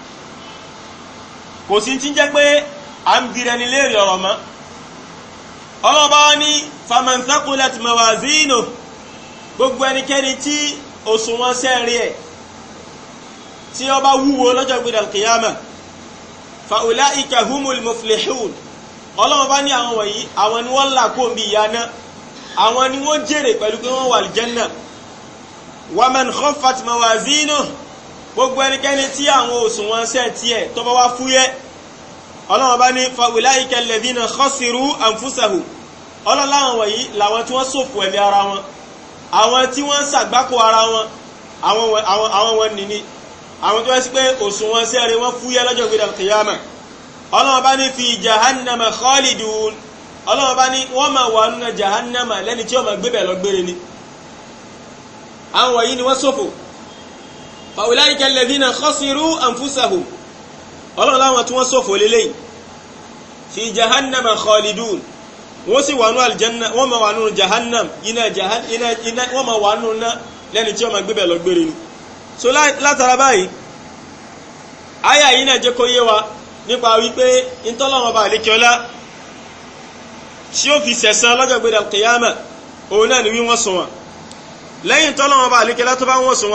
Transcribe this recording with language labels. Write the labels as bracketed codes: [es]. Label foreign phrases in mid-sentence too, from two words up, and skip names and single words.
[yo] kò sí ti jẹ́ pé à ń bìrẹ̀ ní léèrè ọ̀rọ̀ mọ́ ọlọ́run bá wá ní [ar] فمن ثقلت موازينه [yo] gbogbo ẹnikẹ́ni tí òṣùwọ̀n sẹ́ẹ̀rí ẹ̀ tí ó bá wúwo lọ́jọ́ gbé al-qiyama fa [ar] أولئك هم المفلحون [yo] ọlọ́run bá ní àwọn wọ̀nyí àwọn ni wọ́n là kó bí ìyà náà àwọn ni wọ́n jèrè pẹ̀lú pé wọ́n wà al-janna [ar] ومن خفت موازينه [yo] gbogbo ẹnikẹ́ni tí àwọn òṣùwọ̀n sẹ́ẹ̀tì ẹ̀ tó bá wá fúyẹ́ ọlọ́run bá ní [ar] فأولئك الذين خسروا أنفسهم [yo] ọlọ́run láwọn wọ̀nyí làwọn tí wọ́n ṣòfò ẹ̀mí ara wọn àwọn tí wọ́n ń ṣàgbákò ara wọn àwọn wọn nìní àwọn tó wá sí pé òṣùwọ̀n sẹ́ẹ̀rẹ̀ wọ́n fúyẹ́ lọ́jọ́ gbé al-qiyama ọlọ́run bá ní [ar] في جهنم خالدون [yo] ọlọ́run bá ní wọ́n máa wà nínú jahannama lẹ́ni tí ó máa gbébẹ̀ lọ gbére ni àwọn wọ̀nyí ni wọ́n ṣòfò [ar] فأولئك الذين خسروا أنفسهم [yo] ọlọ́run láwọn tí wọ́n ṣòfò lélẹ́yìn [ar] في جهنم خالدون [yo] wọ́n sì wà nínú aljanna wọ́n máa wà nínú jahannam iná wọ́n máa wà nínú ná lẹ́ni tí ó máa gbébẹ̀ lọ gbére ni so látara báyìí àyà yìí náà jẹ́ kó yé wa nípa wípé ìtọ́lọ́wọ́n bá àlékiọlá tí ó fi sẹ̀san lọ́jọ́ gbé al-qiyama òun náà ni wí wọ́n sùn wọn lẹ́yìn tọ́lọ́wọ́n bá àlékiọlá tó bá wọ́n sùn